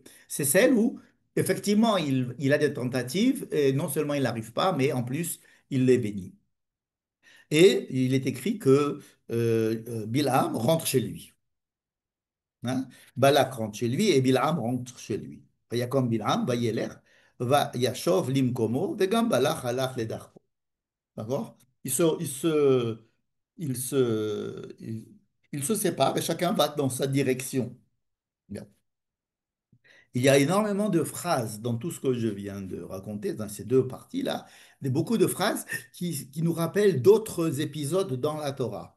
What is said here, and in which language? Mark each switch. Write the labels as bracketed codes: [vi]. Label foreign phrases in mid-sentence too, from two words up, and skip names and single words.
[fr] C'est celle où effectivement, il a des tentatives et non seulement il n'arrive pas, mais en plus, il les bénit. Et il est écrit que Bilham rentre chez lui. Hein. Balak rentre chez lui et Bilham rentre chez lui. [he] ויקם בלעם, וילך, וישב למקומו, וגם בלק הלך לדרכו. [fr] D'accord? Ils se, ils se, ils se, ils se séparent et chacun va dans sa direction. Bien. Il y a énormément de phrases dans tout ce que je viens de raconter, dans ces deux parties-là, beaucoup de phrases qui nous rappellent d'autres épisodes dans la Torah.